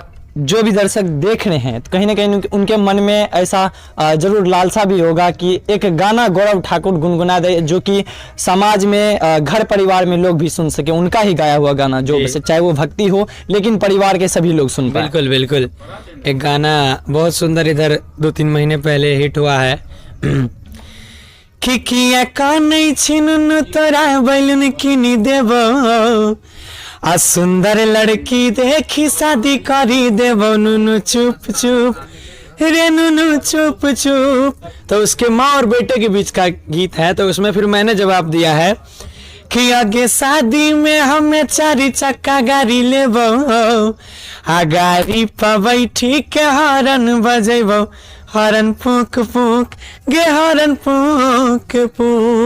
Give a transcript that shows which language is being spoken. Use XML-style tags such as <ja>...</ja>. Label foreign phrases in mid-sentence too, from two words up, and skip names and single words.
<hi>जो भी दर्शक देख रहे हैं तो कहीं ना कहीं उनके मन में ऐसा जरूर लालसा भी होगा कि एक गाना गौरव ठाकुर गुनगुना दे, जो कि समाज में घर परिवार में लोग भी सुन सके, उनका ही गाया हुआ गाना, जो चाहे वो भक्ति हो लेकिन परिवार के सभी लोग सुन पाए। बिल्कुल बिल्कुल, एक गाना बहुत सुंदर इधर 2-3 महीने पहले हिट हुआ है।</hi> <anp>खिकिया कानै छिनुन तोरा बैलुन किनी देबो, आ सुंदर लड़की देखी शादी करी देबो, नुनु चुप चुप रे नुनु चुप चुप।</anp> <hi>तो उसके माँ और बेटे के बीच का गीत है। तो उसमें फिर मैंने जवाब दिया है कि आगे शादी में हमें</hi> <anp>4 चक्का गाड़ी लेबो, आ गाड़ी पर बैठी के हॉर्न बजेबो, हॉर्न फूक फूक गे हॉर्न फूक फूक।</anp>